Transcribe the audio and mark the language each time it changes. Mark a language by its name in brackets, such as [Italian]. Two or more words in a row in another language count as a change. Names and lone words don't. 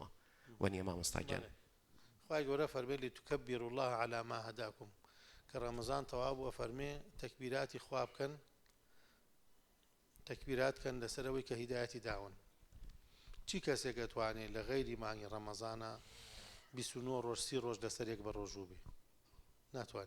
[Central Kurdish] وەنیە مامۆستاگیان خوای گەورە فەرمێ [Arabic] لتکبروا الله على ما هداكم، [Central Kurdish] کە ڕەمەزان تەواو بووە فەرمێ تەکبیراتی خوا بکەن، تەکبیرات کەن لەسەرەوەی کە هیدایەتی داون. چی کەسێک دەتوانێت لە غەیری مانگی ڕەمەزانە 29 ڕۆژ 30 ڕۆژ لەسەرێک بە ڕۆژوو بێ؟ ناتوانێت.